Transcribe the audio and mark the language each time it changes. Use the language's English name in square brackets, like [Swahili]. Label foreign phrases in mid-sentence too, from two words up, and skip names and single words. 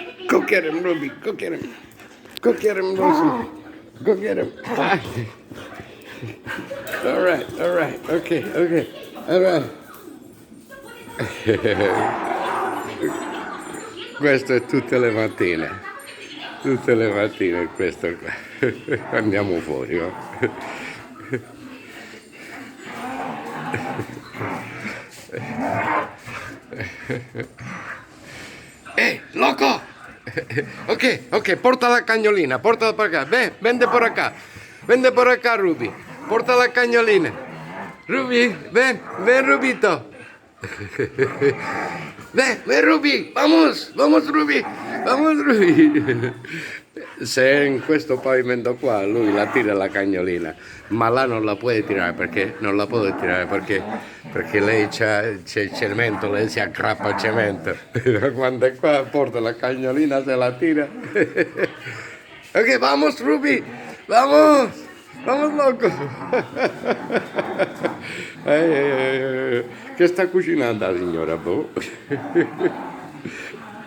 [English] Go get him, Ruby. Go get him. Go get him, Lucy. Go get him. All right. Okay. All right. [Italian] Questo è tutte le mattine. Tutte le mattine questo qua. Andiamo fuori, va? Loco! Ok, porta la cagnolina, portala [Spanish] por acá. Vende por acá. Vende por acá, Ruby. [Italian] Porta la cagnolina. [Spanish] Ruby, ven, Rubito. Ven, Ruby. Vamos, Ruby. [Italian] Se in questo pavimento qua lui la tira la cagnolina, ma là non la può tirare perché lei c'è il cemento, lei si aggrappa al cemento. Quando è qua porta la cagnolina, se la tira. [Spanish] Ok, vamos Ruby, vamos loco. [Italian] Che sta cucinando la signora? Boh.